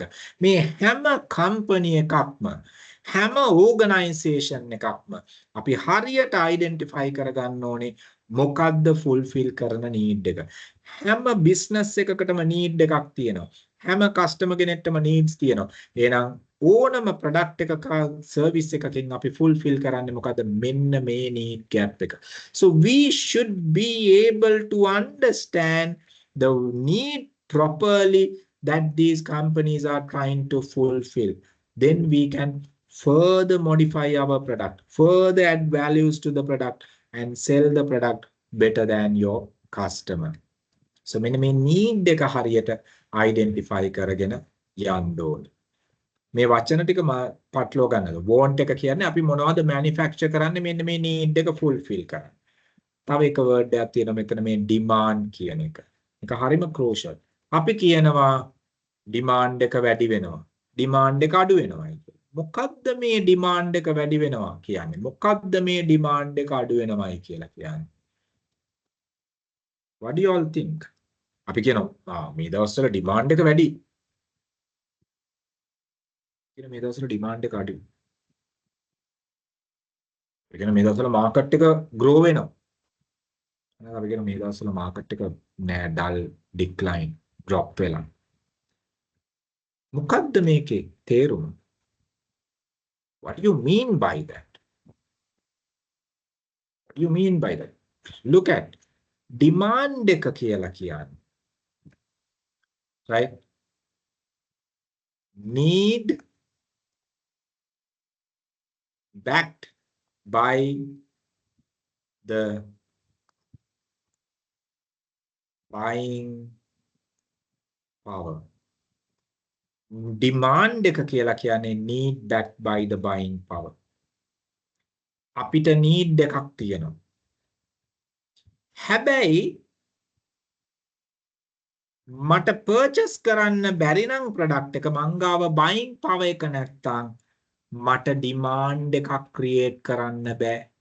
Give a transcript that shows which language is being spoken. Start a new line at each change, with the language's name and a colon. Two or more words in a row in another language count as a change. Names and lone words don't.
Sinhala: මේ හැම company එකක්ම හැම organization එකක්ම අපි හරියට identify කරගන්න ඕනේ මොකද්ද fulfill කරන need එක. හැම business එකකටම need එකක් තියෙනවා. හැම customer කෙනෙක්ටම needs තියෙනවා. එහෙනම් ඕනම product එකක service එකකින් අපි fulfill කරන්නේ මොකද්ද? මෙන්න මේ
English: need gap
Sinhala: එක.
English: So we should be able to understand the need properly that these companies are trying to fulfill. Then we can further modify our product, further add values to the product and sell the product better than your customer.
Sinhala: So මෙන්න මේ need එක හරියට identify කරගෙන යන්න ඕනේ. මේ වචන ටික පටලව ගන්නද want එක කියන්නේ අපි මොනවද manufacture කරන්නේ මෙන්න මේ need එක fulfill කරන්න. තව එක word එකක් තියෙනවා මෙතන මේ demand කියන එක. ඒක හරිම crucial. අපි කියනවා demand එක වැඩි වෙනවා. demand එක අඩු වෙනවා කියලා. මොකද්ද මේ demand එක වැඩි වෙනවා කියන්නේ? මොකද්ද මේ demand එක අඩු වෙනවයි කියලා කියන්නේ?
English: What do you all think?
Sinhala: අපි කියනවා මේ දවස්වල demand එක වැඩි. මේ දවස්වල demand එක අඩුයි. ඒ කියන්නේ මේ දවස්වල market එක grow වෙනවා. එහෙනම් අපි කියන මේ දවස්වල market එක නෑ
English: dull decline drop
Sinhala: වෙලා. මොකද්ද මේකේ තේරුම?
English: What do you mean by that? What do you mean by that? Look at
Sinhala: demand එක කියලා කියන්නේ.
English: Right? Need backed by the buying power.
Sinhala: Demand එක කියලා කියන්නේ
English: need backed by the buying power.
Sinhala: අපිට need එකක් තියෙනවා. හැබැයි මට purchase කරන්න බැරි නම් product එක මං ගාව
English: buying power
Sinhala: එක නැත්තම් මට demand එකක් create කරන්න බෑ.